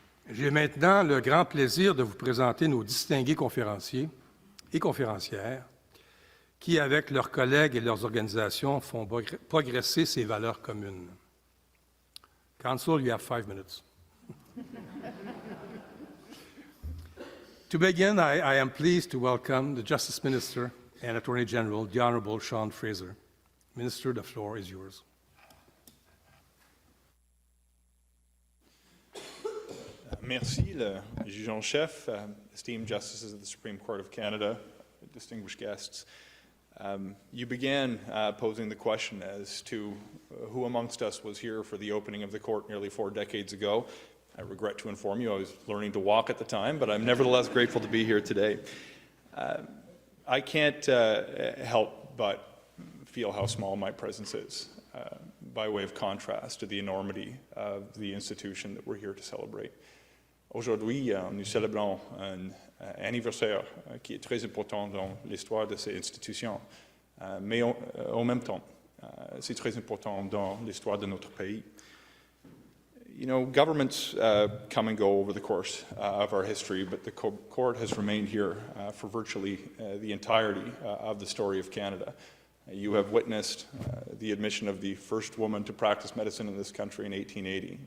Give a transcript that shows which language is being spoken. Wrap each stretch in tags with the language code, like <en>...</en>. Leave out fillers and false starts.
<fr>J'ai maintenant le grand plaisir de vous présenter nos distingués conférenciers et conférencières qui, avec leurs collègues et leurs organisations, font progresser ces valeurs communes.</fr> <en>Council, you have 5 minutes. To begin, I am pleased to welcome the Justice Minister and Attorney General, the Honourable Sean Fraser. Minister, the floor is yours.</en> <fr>Merci, le juge en chef,</fr> <en>esteemed justices of the Supreme Court of Canada, distinguished guests. You began posing the question as to who amongst us was here for the opening of the court nearly 4 decades ago. I regret to inform you I was learning to walk at the time, but I'm nevertheless grateful to be here today. I can't help but feel how small my presence is, by way of contrast to the enormity of the institution that we're here to celebrate.</en> <fr>Aujourd'hui, nous célébrons un anniversaire qui est très important dans l'histoire de ces institutions, mais en même temps, c'est très important dans l'histoire de notre pays.</fr> <en>You know, governments come and go over the course of our history, but the court has remained here for virtually the entirety of the story of Canada. You have witnessed the admission of the first woman to practice medicine in this country in 1880.</en>